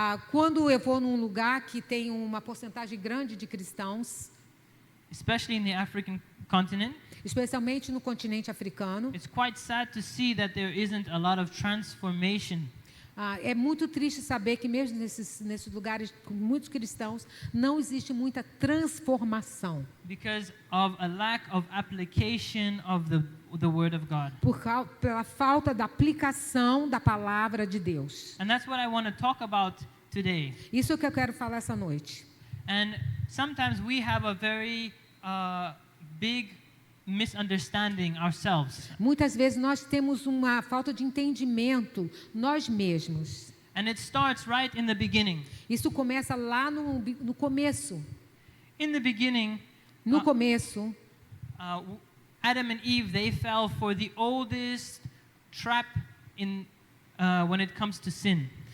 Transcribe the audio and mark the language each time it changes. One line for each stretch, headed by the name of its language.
Portuguese: Quando eu vou num lugar que tem uma porcentagem grande de cristãos,
English: Especially in the African continent,
Portuguese: especialmente no continente africano,
English: it's quite sad to see that there isn't a lot of transformation.
Portuguese: É muito triste saber que mesmo nesses lugares com muitos cristãos não existe muita transformação.
English: Because of a lack of application of the Word of God.
Portuguese: Pela falta da aplicação da palavra de Deus.
English: And that's what I want to talk about today.
Portuguese: Isso é o que eu quero falar essa noite.
English: And sometimes we have a very big misunderstanding ourselves.
Portuguese: Muitas vezes nós temos uma falta de entendimento nós mesmos.
English: And it starts right in the beginning.
Portuguese: Isso começa lá no começo.
English: In the beginning,
Portuguese: No começo,
English: Adam and Eve, they fell for the oldest trap when it comes to sin.